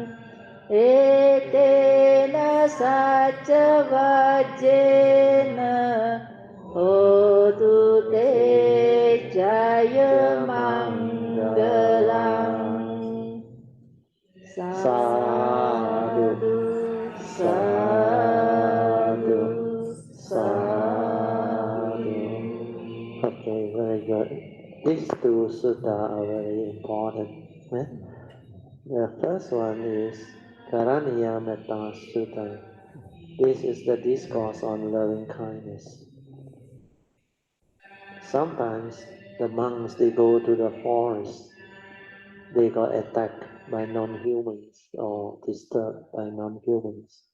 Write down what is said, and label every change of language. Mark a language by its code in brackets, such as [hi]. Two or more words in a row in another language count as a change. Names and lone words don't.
[pi] Etena saca vajena hotu te jaya manggalang Sadhu Sadhu Sadhu [en] Okay, very good. These two sutta are very important. eh? The first one is Karaniya Metta Sutta. This is the discourse on loving kindness. Sometimes the monks they go to the forest, they got attacked by non-humans or disturbed by non-humans.